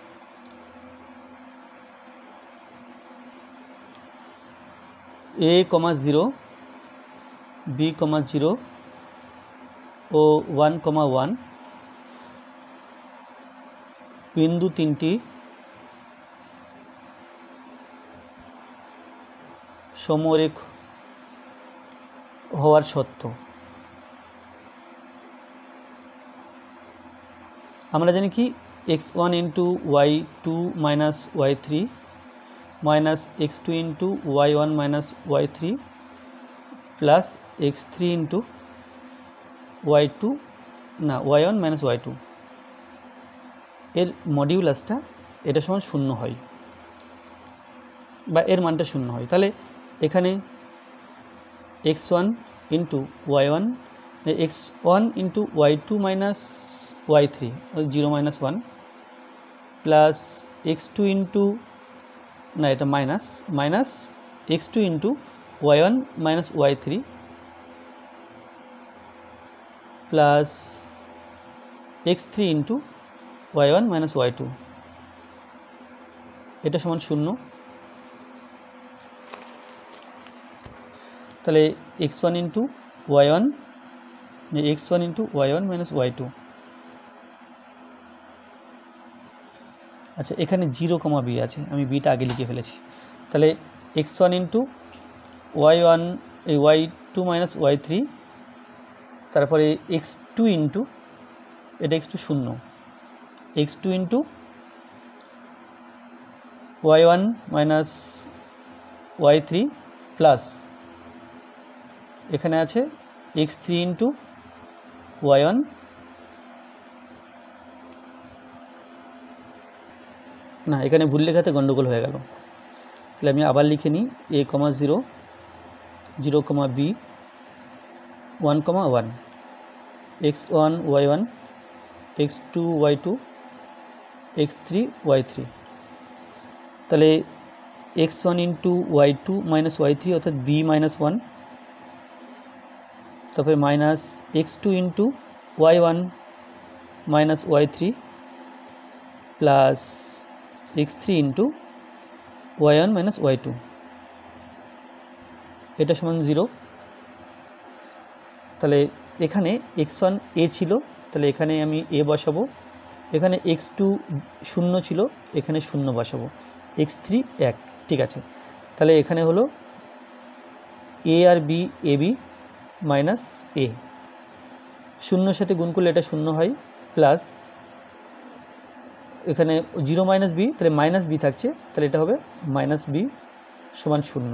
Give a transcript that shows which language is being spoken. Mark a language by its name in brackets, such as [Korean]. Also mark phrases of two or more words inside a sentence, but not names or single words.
[Bangla] a, 0, b, 0 ও 1, 1 বিন্দু তিনটি সমরেখ হওয়ার সত্য। আমরা জানি কি x1 × y2 - y3 মাইনাস x2 × y1 - y3 প্লাস x3 × y2 না y1 - y2 এর মডিউলাসটা এটা সমান 0 হয় বা এর মানটা 0 হয়। তাহলে এখানে x1 × y1 x1 × y2 - y3 0 - 1 প্লাস x2 না এটা মাইনাস x2 × y1 - y3 প্লাস x3 × y1 - y2 এটা সমান 0। তাহলে x1 × y1 x1 × y1 - y2। আচ্ছা, এখানে 0, b আছে, আমি বিটা আগে লিখে ফেলেছি। তাহলে x1 × y1 y2 - y3, তারপরে x2 এটা x2 0, x2 × y1 - y3 প্লাস এখানে আছে x3 × y1 না, এখানে ভুল লেখাতে গন্ডগোল হয়ে গেল। তাহলে আমি আবার লিখে নিই a, 0, 0, b 1, 1 x1 y1 x2 y2 x3 y3। তাহলে x1 × y2 - y3 অর্থাৎ b - 1, তারপরে মাইনাস x2 × y1 - y3 প্লাস x3 × y1 - y2 এটা সমান 0। তাহলে এখানে x1 a ছিল, তাহলে এখানে আমি a বসাবো, এখানে x2 0 ছিল, এখানে 0 বসাবো, x3 1, ঠিক আছে। তাহলে এখানে হলো a আর b ab মাইনাস a, 0 সাথে গুণ করলে এটা 0 হয়, প্লাস এখানে 0 - b, তাহলে -b থাকছে, তাহলে এটা হবে -b সমান 0।